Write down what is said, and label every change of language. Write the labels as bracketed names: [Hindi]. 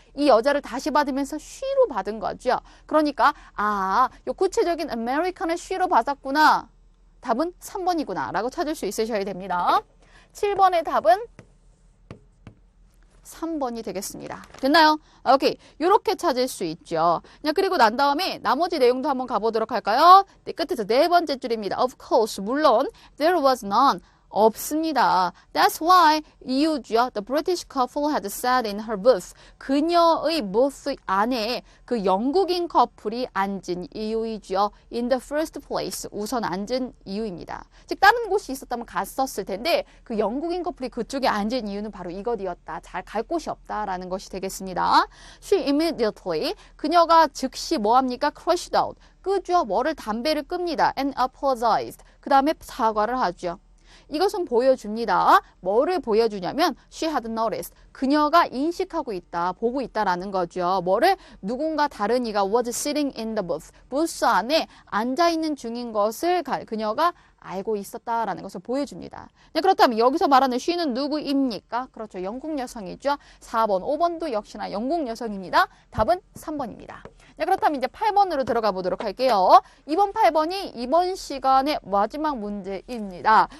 [Korean] 이 여자를 다시 받으면서 she로 받은 거죠. 그러니까 요 구체적인 American을 she로 받았구나. 답은 3번이구나 라고 찾을 수 있으셔야 됩니다. 7번의 답은 3번이 되겠습니다. 됐나요? 오케이. 이렇게 찾을 수 있죠. 그리고 난 다음에 나머지 내용도 한번 가보도록 할까요? 네, 끝에서 네 번째 줄입니다. [English] Of course, [Korean] 물론 [English] there was none. [Korean] 없습니다. [English] That's why [Korean] 이유죠. [English] The British couple had sat in her booth. [Korean] 그녀의 booth 안에 그 영국인 커플이 앉은 이유이죠. [English] In the first place. [Korean] 우선 앉은 이유입니다. 즉 다른 곳이 있었다면 갔었을 텐데 그 영국인 커플이 그쪽에 앉은 이유는 바로 이것이었다. 잘 갈 곳이 없다라는 것이 되겠습니다. [English] She immediately. [Korean] 그녀가 즉시 뭐합니까? [English] Crashed out. [Korean] 끄죠. 뭐를 담배를 끕니다. [English] And apologized. [Korean] 그 다음에 사과를 하죠. 이것은 보여줍니다. 뭐를 보여주냐면 [English] she had noticed. [Korean] 그녀가 인식하고 있다, 보고 있다라는 거죠. 뭐를? 누군가 다른 이가 [English] was sitting in the booth. [Korean] 부스 안에 앉아있는 중인 것을 그녀가 알고 있었다라는 것을 보여줍니다. 네, 그렇다면 여기서 말하는 she는 누구입니까? 그렇죠. 영국 여성이죠. 4번, 5번도 역시나 영국 여성입니다. 답은 3번입니다. 네, 그렇다면 이제 8번으로 들어가 보도록 할게요. 이번 8번이 이번 시간의 마지막 문제입니다.